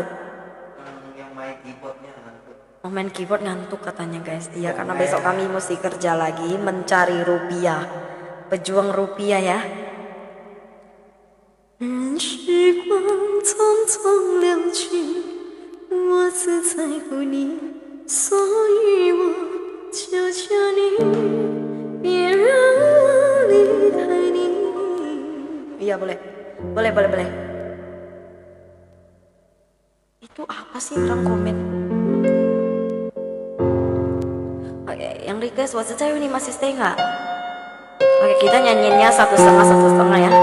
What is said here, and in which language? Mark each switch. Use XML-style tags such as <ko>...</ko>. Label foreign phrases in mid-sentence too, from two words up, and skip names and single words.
<id>Yang main keyboardnya ngantuk. Oh, main keyboard ngantuk katanya guys. Iya, karena besok kami mesti kerja lagi mencari rupiah, pejuang rupiah ya.</id> <zh>任时光匆匆流去，我只在乎你，所以我求求你，别让我离开你。</zh> <id>Iya boleh. Itu apa sih orang komen? Oke, yang request WhatsApp saya ini masih stay nggak? Oke, kita nyanyinya 1,5 ya.</id>